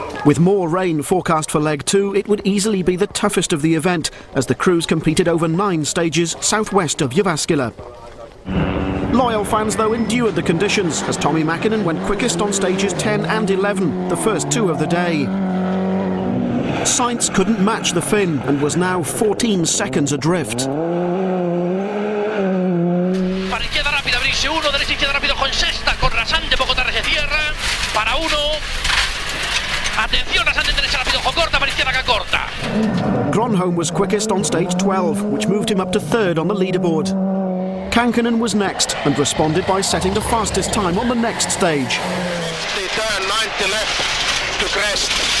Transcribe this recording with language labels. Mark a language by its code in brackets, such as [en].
[en] With more rain forecast for leg 2, it would easily be the toughest of the event, as the crews competed over 9 stages southwest of Jyväskylä. Loyal fans, though, endured the conditions, as Tommi Mäkinen went quickest on stages 10 and 11, the first 2 of the day. Sainz couldn't match the Finn and was now 14 seconds adrift. [es] Para izquierda rápida, Brice 1, derecha izquierda rápido con sexta, con rasante, poco tarde se cierra, para 1. Atención, rasante derecha rápido, ojo corta, para izquierda que corta. [en] Gronholm was quickest on stage 12, which moved him up to third on the leaderboard. Kankkunen was next and responded by setting the fastest time on the next stage. The turn 90 left to crest.